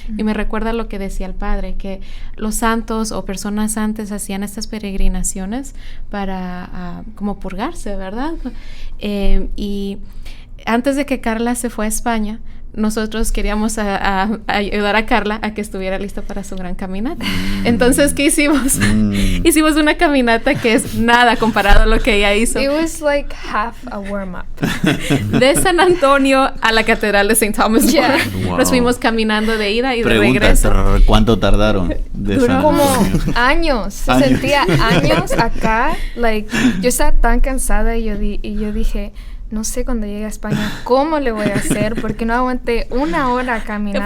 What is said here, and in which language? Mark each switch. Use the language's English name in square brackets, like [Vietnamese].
[Spanish] Y me recuerda lo que decía el padre, que los santos o personas antes hacían estas peregrinaciones para como purgarse, ¿verdad? Y antes de que Carla se fue a España, nosotros queríamos ayudar a Carla a que estuviera lista para su gran caminata. Entonces, ¿qué hicimos? Hicimos una caminata que es nada comparado a lo que ella hizo. [English] It was like half a warm-up. [Spanish] De San Antonio a la Catedral de St. Thomas More. Wow. Nos fuimos caminando de ida y de regreso. ¿Cuánto tardaron? Duró como años. Se sentía años acá. Like, yo estaba tan cansada y yo dije, no sé cuando llegue a España cómo le voy a hacer, porque no aguanté una hora caminando.